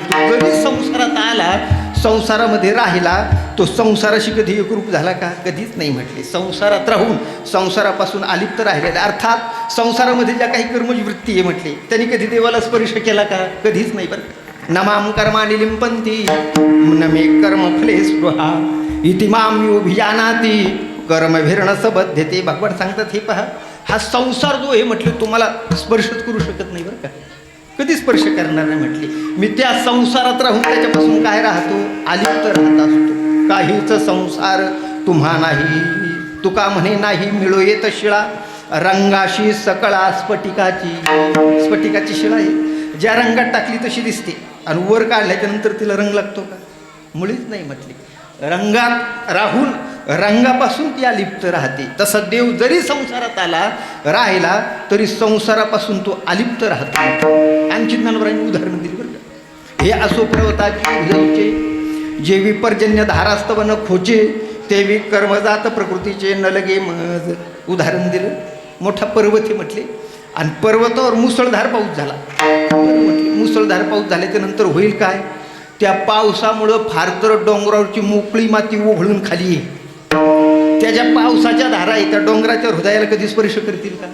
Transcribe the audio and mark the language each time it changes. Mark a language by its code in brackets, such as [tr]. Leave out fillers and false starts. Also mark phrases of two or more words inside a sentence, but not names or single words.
[mr] तो जरी संसारात आला, संसारामध्ये राहिला, तो संसाराशी कधी एकरूप झाला का? कधीच नाही म्हटले. संसारात राहून संसारापासून अलिप्त राहिलेला. अर्थात संसारामध्ये ज्या काही कर्मची वृत्ती आहे म्हटले त्यांनी कधी देवाला स्पर्श केला का? कधीच नाही बरं. [sa] नमाम कर्माणि लिंपंती न मे कर्मफले स्पृहा इति माम योभिजानाति कर्मभिरण सबद्धते. [mr] भगवान सांगतात हे पहा, हा संसार जो आहे म्हटलं तुम्हाला स्पर्शच करू शकत नाही बरं का. कधी स्पर्श करणार नाही म्हटले. मी त्या संसारात राहून त्याच्यापासून काय राहतो? अलिप्त राहत असतो. काहीच संसार तुम्हा नाही. तुका म्हणे नाही मिळो येत शिळा, रंगाशी सकळा स्फटिकाची शिळा आहे. ज्या रंगात टाकली तशी दिसते आणि वर काढल्याच्या नंतर तिला रंग लागतो का? मुळीच नाही म्हटली. रंगात राहून रंगापासून ती अलिप्त राहते. तसं देव जरी संसारात राहिला तरी संसारापासून तो अलिप्त राहतो. आणखी ज्ञानोबरांनी उदाहरण दिली बरं का. हे असो पर्वताचे उदयचे, जे विपर्जन्य धारास्तव न खोचे, तेवी कर्मजात प्रकृतीचे न लगे मज. उदाहरण दिलं. मोठा पर्वत हे म्हटले आणि पर्वतावर मुसळधार पाऊस झाला. म्हटले मुसळधार पाऊस झाल्याच्या नंतर होईल काय? त्या पावसामुळं फार तर डोंगरावरची मोकळी माती ओघळून खाली आहे. त्याच्या पावसाच्या धारा आहे त्या डोंगराच्या हृदयाला कधी स्पर्श करतील का?